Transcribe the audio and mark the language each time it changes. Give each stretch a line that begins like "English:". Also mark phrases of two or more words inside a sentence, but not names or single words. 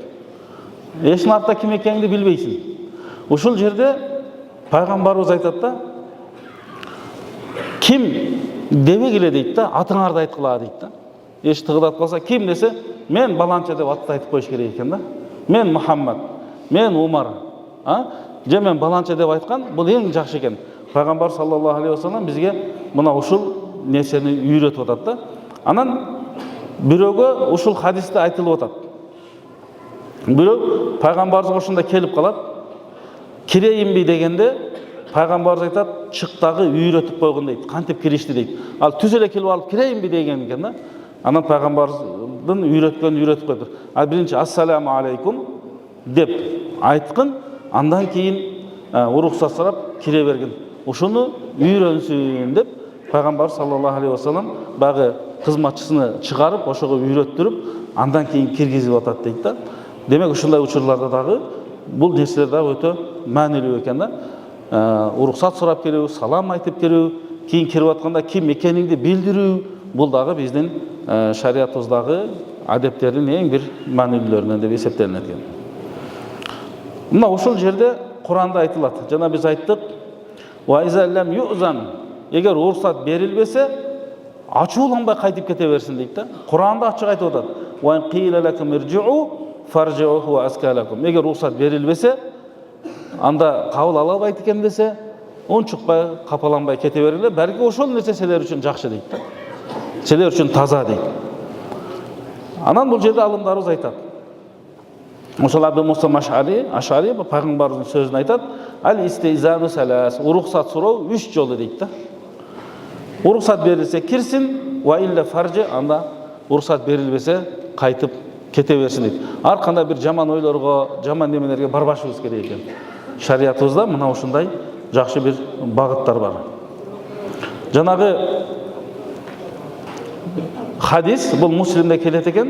Kyrgyz: Эшиктин артта ким экениңди билбейсиң. Ушул жерде пайгамбарыбыз айтат да, ким дебегиле дейт да, атыңарды айткыла дейт да. Эшик тыгылдатып калса, ким десе, мен баланча деп атты айтып коюш керек экен да. Мен Мухаммад, мен Умар, же мен баланча деп айткан, бул эң жакшы экен. Пайгамбар
Arabic: صلى الله عليه وسلم
Kyrgyz: бизге мына ушул нерсени үйрөтүп атат да. Анан бирөөгө ушул хадисте айтылып атат. Бирөө пайгамбарыбызга ошондо келип калат. Кирейинби дегенде пайгамбарыбыз айтат, чыктагы үйрөтүп койгон дейт. Кантип киришти дейт. Ал түз эле келип алып кирейинби деген экен да. Анан пайгамбарыбыздын үйрөтүп коюптур. Биринчи
Arabic: السلام عليكم
Kyrgyz: деп айткын, андан кийин уруксат сурап кире бергин. Ошону үйрөнсүн деп пайгамбар
Arabic: صلى الله عليه وسلم
Kyrgyz: багы кызматчысыны чыгарып, ошого үйрөттүрүп, андан кийин киргизип атат дейт да. Демек ушундай учурларда дагы бул нерселер дагы өтө маанилүү экен да. Уруксат сурап келүү, салам айтып келүү, кийин кирип атканда ким экениңди билдирүү, бул дагы биздин шариятыбыздагы адептердин эң бир маанилүүлөрүнөн деп эсептелинет экен. Мына ушул жерде Куранда айтылат. Жана биз айттык,
Arabic: "وإذا لم يؤذن",
Kyrgyz: эгер уруксат берилбесе, ачууланбай кайтып кете берсин дейт да. Куранда ачык айтып атат.
Arabic: "وإن قيل لكم ارجعوا فارجعوا وأزكى لكم".
Kyrgyz: Эгер уруксат берилбесе, анда кабыл ала албайт экен десе, унчукпай, капаланбай кете бериле, балки ошол нерсе силер үчүн жакшы дейт да. Силер үчүн таза дейт. Анан бул жерде алымдарыбыз айтат. Ошол Абу Муса Ашари пайгамбарыбыздын сөзүн айтат.
Arabic: "الاستئذان ثلاث",
Kyrgyz: уруксат суроо 3 жолу дейт да. Уруксат берилсе кирсин,
Arabic: وإلا فارجع,
Kyrgyz: анда уруксат берилбесе кайтып кете берсин дейт. Ар кандай бир жаман ойлорго, жаман немелерге барбашыбыз керек экен. Шариятыбызда мына ушундай жакшы бир багыттар бар. Жанагы хадис бул Муслимде келет экен.